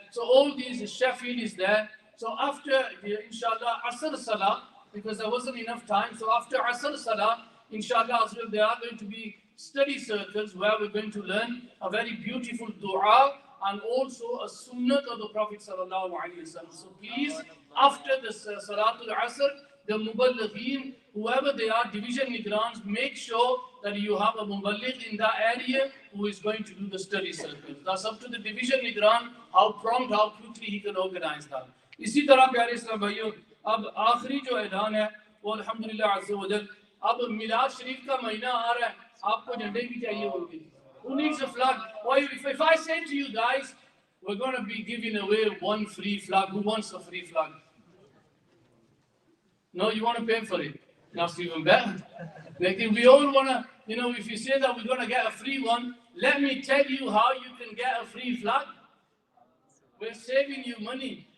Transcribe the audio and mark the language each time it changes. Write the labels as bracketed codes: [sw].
[en] So all these, Sheffield is there. So after, inshallah, Asr Salah, because there wasn't enough time, so after Asr Salah, inshallah, there are going to be study circles where we're going to learn a very beautiful dua and also a sunnah of the Prophet sallallahu alaihi wasallam. So please, after the Salatul Asr, the Muballighin, whoever they are, division Nigrans, make sure that you have a Muballigh in that area who is going to do the study circles. That's up to the division Nigran, how prompt, how quickly he can organize that. [hi] इसी तरह प्यारे इस्लाम भाइयों, अब आखिरी जो ऐलान है वो अल्हम्दुलिल्लाह अज़्ज़ा व जल, अब मिलाद शरीफ का महीना आ रहा है, आपको झंडे भी चाहिए होंगे. [en] Who needs a flag? Well, if I say to you guys, we're going to be giving away one free flag, who wants a free flag? No, you want to pay for it. That's even better. Like if we all want to, you know, if you say that we're going to get a free one, let me tell you how you can get a free flag. We're saving you money.